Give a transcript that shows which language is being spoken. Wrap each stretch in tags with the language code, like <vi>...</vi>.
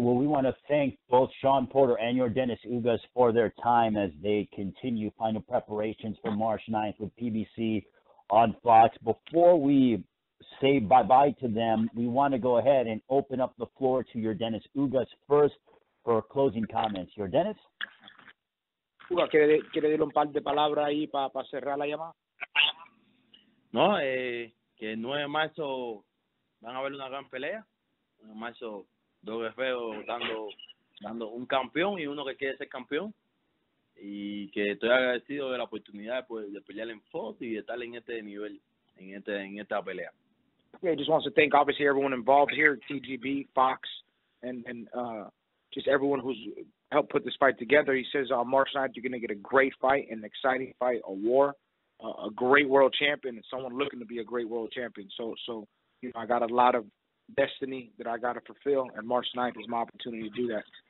<en>Well, we want to thank both Shawn Porter and Yordenis Ugas for their time as they continue final preparations for March 9th with PBC on Fox. Before we say bye-bye to them, we want to go ahead and open up the floor to Yordenis Ugas first for closing comments. Yordenis?</en> <es>Ugas, ¿quiere decir un par de palabras ahí para cerrar la llamada? No, que el 9 de marzo van a haber una gran pelea. En marzo, dos guerreros dando un campeón y uno que quiere ser campeón. Y que estoy agradecido de la oportunidad de pelear en Fox y de estar en este nivel, en esta pelea.</es> <en>Yeah, he just wants to thank obviously everyone involved here, TGB, Fox, and just everyone who's helped put this fight together. He says on March 9th you're going to get a great fight, an exciting fight, a war, a great world champion, and someone looking to be a great world champion. So I got a lot of destiny that I got to fulfill, and March 9th is my opportunity to do that.</en>